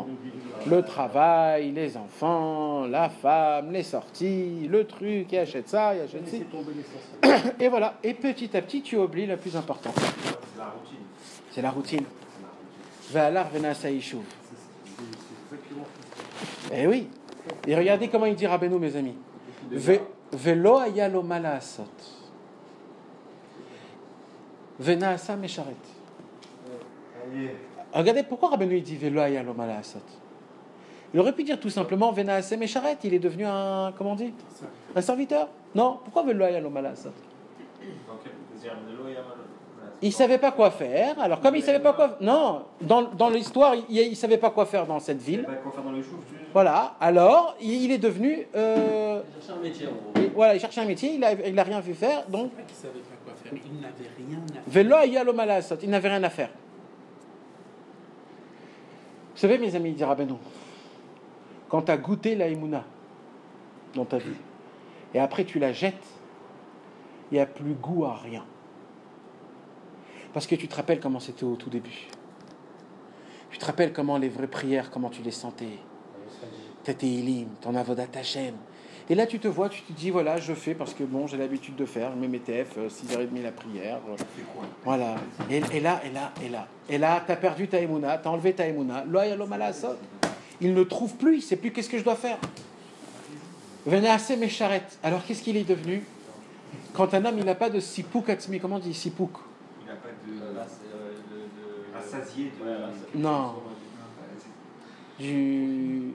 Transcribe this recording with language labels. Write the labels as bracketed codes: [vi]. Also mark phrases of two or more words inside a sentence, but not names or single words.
[fr] Le travail, les enfants, la femme, les sorties, le truc, il achète ça, il achète ci. Et voilà. Et petit à petit, tu oublies le plus important. C'est la routine. C'est la routine. [he] ועלה ונכנס הישוב. [fr] Eh oui. Et regardez comment il dit Rabbeinu, mes amis. [he] ולא היה לו מה לעשות. ונעשה משרת. [fr] Regardez pourquoi Rabbeinu il dit [he] ולא היה לו מה לעשות. [fr] Il aurait pu dire tout simplement [he] ונעשה משרת. [fr] Il est devenu un, comment on dit, un serviteur. Non, pourquoi [he] ולא היה לו מה לעשות? [fr] Il savait pas quoi faire. Alors comme il savait pas quoi, non, dans l'histoire, il savait pas quoi faire dans cette ville. Il savait pas quoi faire dans les choux. Voilà. Alors il est devenu. Il cherchait un métier en gros. Voilà, il cherchait un métier. Il a rien vu faire. Donc. Il savait pas quoi faire. Il n'avait rien à faire. [he] ולא היה לו מה לעשות. [fr] Il n'avait rien à faire. Vous savez, mes amis, dit Rabbeinu, quand tu as goûté la émouna dans ta vie, et après tu la jettes, il n'y a plus goût à rien. Parce que tu te rappelles comment c'était au tout début. Tu te rappelles comment les vraies prières, comment tu les sentais. Tes Tehillim, ton [he] עבודת השם. [fr] Et là, tu te vois, tu te dis, voilà, je fais parce que bon, j'ai l'habitude de faire. Je mets mes TF, 6h30 la prière. Voilà. Et là, tu as perdu ta émouna, tu as enlevé ta émouna. [he] לא היה לו מה לעשות. [fr] Il ne trouve plus, il ne sait plus qu'est-ce que je dois faire. [he] ונעשה משרת. [fr] Alors, qu'est-ce qu'il est devenu? Quand un homme, il n'a pas de [he] סיפוק עצמי, [fr] comment on dit sipouk? Il n'a pas de. Rassasié de. Non. Du.